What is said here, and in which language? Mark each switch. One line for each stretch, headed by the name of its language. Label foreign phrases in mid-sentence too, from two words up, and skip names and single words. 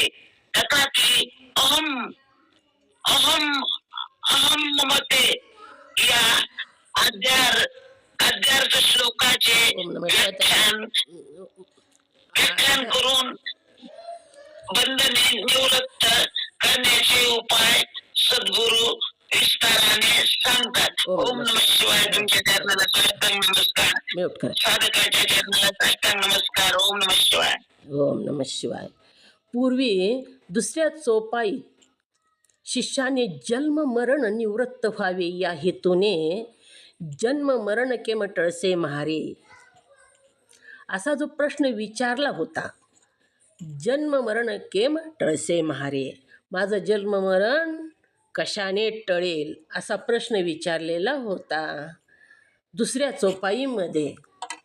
Marathi: तथापि अहम मते या अध्यार्थ श्लोकाचे व्याख्यान करून बंधने निवृत्त करण्याचे उपाय सद्गुरु विस्ताराने सांगतात.
Sanskrit: ओम नमः शिवाय.
Marathi: तुमच्या चरणाला साष्टांग नमस्कार. साधकाच्या चरणाला साष्टांग नमस्कार.
Sanskrit: ओम नमः शिवाय. ओम नमः शिवाय.
Marathi: पूर्वी दुसऱ्या चौपाईत शिष्याने जन्म मरण निवृत्त व्हावे या हेतूने
Gujarati: જન્મ મરણ કેમ ટળસે મ્હારે
Marathi: असा जो प्रश्न विचारला होता.
Gujarati: જન્મ મરણ કેમ ટળસે મ્હારે,
Marathi: माझं जन्म मरण कशाने टळेल असा प्रश्न विचारलेला होता दुसऱ्या चौपाईमध्ये.